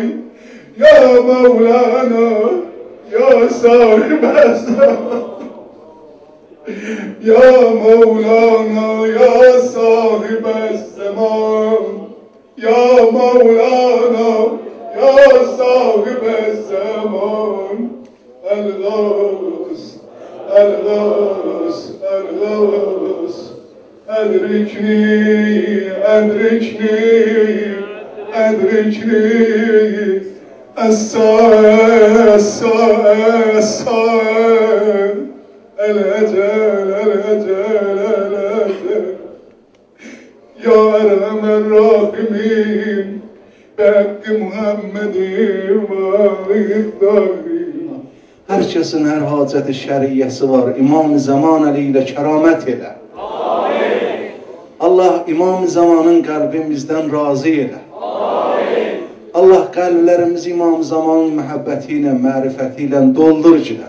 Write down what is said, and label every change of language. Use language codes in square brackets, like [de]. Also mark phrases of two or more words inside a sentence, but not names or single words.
[ar] يا مولانا، يا صاحب الزمان، يا مولانا، يا صاحب الزمان، يا مولانا، يا صاحب الزمان. الغوث، الغوث، الغوث، أدركني، أدركني، أدركني، الساعة، الساعة، الساعة, Es-Sa'e, الأجل، الأجل، الأجل. يا أرحم الراحمين، بحق محمد واحد الدار. [az] Hər kəsin hər hacəti şəriyyəsi var. İmam-ı Zaman əli ilə kəramət elə. Amin. Allah İmam-ı Zamanın qəlbimizdən razı elə. Amin. Allah qəlblərimizi İmam-ı Zamanın məhəbbəti ilə, mərifəti ilə doldur cinə.